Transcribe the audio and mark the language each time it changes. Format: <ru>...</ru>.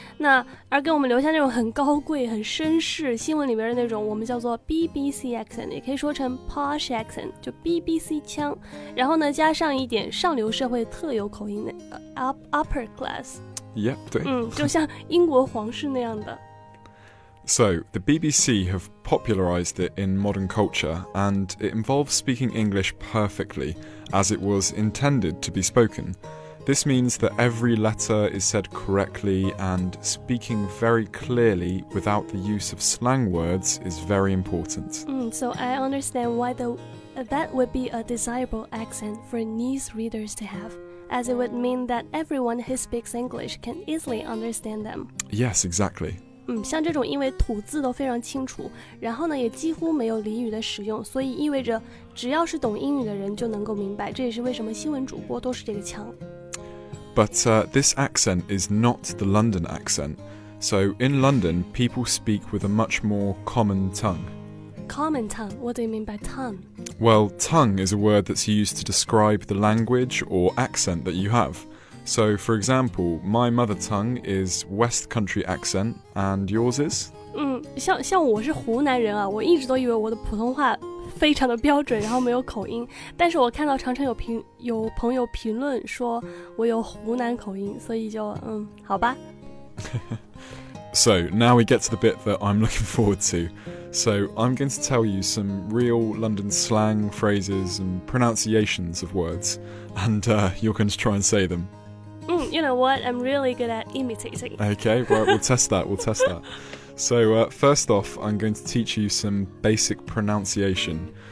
<zh>那而给我们留下那种很高贵、很绅士，新闻里边的那种，我们叫做 BBC accent， 也可以说成 posh accent， 就 BBC 腔。然后呢，加上一点上流社会特有口音的upper class。</zh> <en>Yeah,</en> <zh>对。就像英国皇室那样的。</zh> <en>So, the BBC have popularised it in modern culture, and it involves speaking English perfectly, as it was intended to be spoken. This means that every letter is said correctly, and speaking very clearly without the use of slang words is very important. So I understand why that would be a desirable accent for news readers to have, as it would mean that everyone who speaks English can easily understand them. Yes, exactly.</en> <zh>像这种因为吐字都非常清楚，然后呢也几乎没有俚语的使用，所以意味着只要是懂英语的人就能够明白，这也是为什么新闻主播都是这个腔。</zh> <en>But this accent is not the London accent. So in London, people speak with a much more common tongue. Common tongue? What do you mean by tongue? Well, tongue is a word that's used to describe the language or accent that you have.So, for example, my mother tongue is West Country accent, and yours is?</en> <zh>像我是湖南人啊，我一直都以为我的普通话非常的标准，然后没有口音。但是我看到常常有朋友评论说我有湖南口音，所以就好吧。</zh> <en>So, now we get to the bit that I'm looking forward to. So, I'm going to tell you some real London slang phrases and pronunciations of words, and you're going to try and say them.You know what? I'm really good at imitating. Okay, right, we'll test that. So, first off, I'm going to teach you some basic pronunciation.</en>